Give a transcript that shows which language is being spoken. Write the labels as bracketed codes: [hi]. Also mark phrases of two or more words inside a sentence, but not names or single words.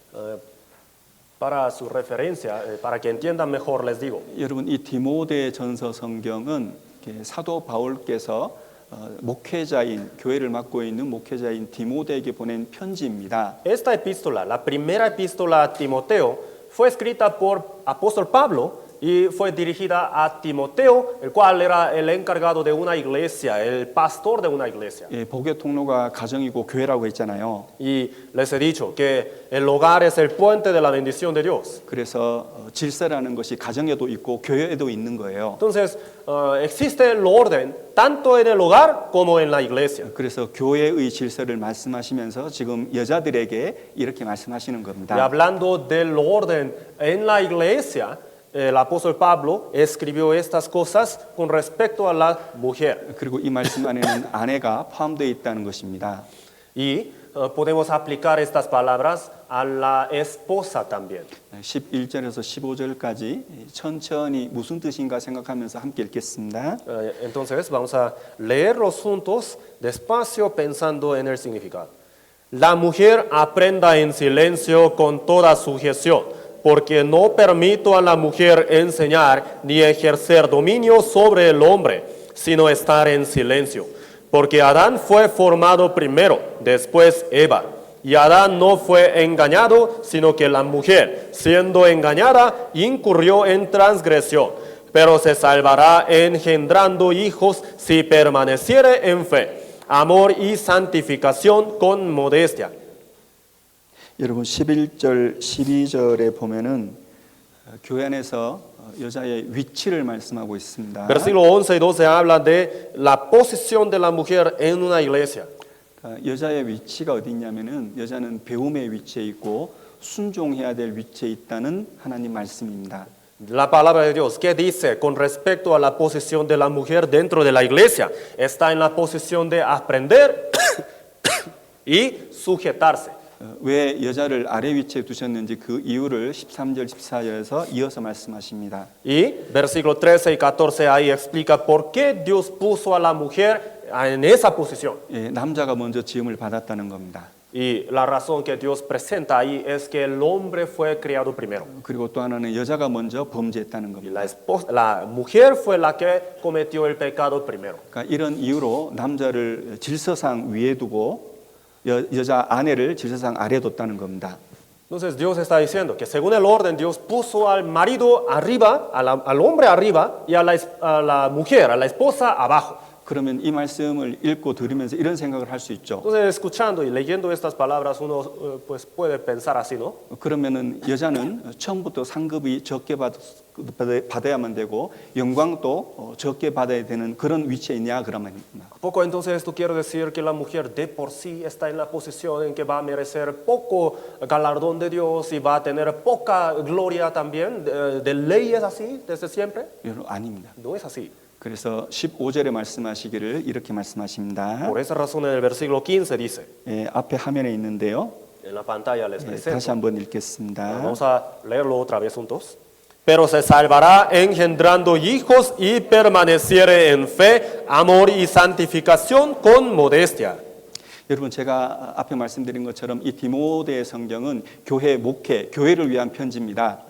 [es] Para su referencia, para que entiendan mejor, les digo. [ko] 여러분 이 디모데 전서 성경은 이렇게 사도 바울께서 목회자인 교회를 맡고 있는 목회자인 디모데에게 보낸 편지입니다. [es] Esta epístola, la primera epístola a Timoteo, fue escrita por apóstol Pablo y fue dirigida a Timoteo, el cual era el encargado de una iglesia, el pastor de una iglesia. [ko] 예, 복의 통로가 가정이고 교회라고 했잖아요. [es] Y les he dicho que el hogar es el puente de la bendición de Dios. [ko] 그래서 질서라는 것이 가정에도 있고 교회에도 있는 거예요. [es] Entonces, existe el orden tanto en el hogar como en la iglesia. [ko] 그래서 교회의 질서를 말씀하시면서 지금 여자들에게 이렇게 말씀하시는 [es] Y [ko] 겁니다. [es] hablando del orden en la iglesia, el apóstol Pablo escribió estas cosas con respecto a la mujer. [ko] 그리고 이 말씀 안에는 아내가 포함되어 있다는 것입니다. [es] Y podemos aplicar estas palabras a la esposa también. [ko] 11절에서 15절까지 천천히 무슨 뜻인가 생각하면서 함께 읽겠습니다. [es] Entonces vamos a leerlos juntos despacio pensando en el significado. La mujer aprenda en silencio con toda sujeción, porque no permito a la mujer enseñar ni ejercer dominio sobre el hombre, sino estar en silencio. Porque Adán fue formado primero, después Eva. Y Adán no fue engañado, sino que la mujer, siendo engañada, incurrió en transgresión. Pero se salvará engendrando hijos si permaneciere en fe, amor y santificación con modestia. [ko] 여러분 11절, 12절에 보면은 교회 안에서 여자의 위치를 말씀하고 있습니다. [es] Versículo 11 y 12 habla de la posición de la mujer en una iglesia. [ko] 여자의 위치가 어디 있냐면은 여자는 배움의 위치에 있고 순종해야 될 위치에 있다는 하나님 말씀입니다. [es] La palabra de Dios, ¿qué dice con respecto a la posición de la mujer dentro de la iglesia? Está en la posición de aprender y sujetarse. [ko] 왜 여자를 아래 위치에 두셨는지 그 이유를 13절, 14절에서 이어서 말씀하십니다. [es] Y versículo 13 y 14 ahí explica por qué Dios puso a la mujer en esa posición. [ko] 예, 남자가 먼저 지음을 받았다는 겁니다. [es] Y la razón que Dios presenta ahí es que el hombre fue creado primero. [ko] 그리고 또 하나는 여자가 먼저 범죄했다는 [es] Y [ko] 겁니다. [es] la mujer fue la que cometió el pecado primero. [ko] 그러니까 이런 이유로 남자를 질서상 위에 두고 여자 아내를 질서상 아래 뒀다는 겁니다. [es] Entonces Dios está diciendo que según el orden Dios puso al marido arriba, al hombre arriba y a la mujer, a la esposa abajo. [ko] 그러면 이 말씀을 읽고 들으면서 이런 생각을 할 수 있죠. [es] Entonces escuchando y leyendo estas palabras uno pues puede pensar así, ¿no? [ko] 그러면은 여자는 처음부터 상급이 적게 받아야만 되고 영광도 적게 받아야 되는 그런 위치에 있냐 그러면 [es] ¿A poco entonces esto quiere decir que la mujer de por sí está en la posición en que va a merecer poco galardón de Dios y va a tener poca gloria también? ¿De ley es así desde siempre? [ko] 여러분 아닙니다. [es] No es así. [ko] 그래서 15절에 말씀하시기를 이렇게 말씀하십니다. [es] Por esa razón en el versículo 15 dice, [ko] 예, 앞에 화면에 있는데요. [es] en la pantalla les [ko] 예, [es] presento. [ko] 다시 한번 읽겠습니다. [es] Vamos a leerlo otra vez juntos. Pero se salvará engendrando hijos y permaneciere en fe, amor y santificación con modestia. [ko] 여러분 제가 앞에 말씀드린 것처럼 이 디모데 성경은 교회 목회, 교회를 위한 편지입니다.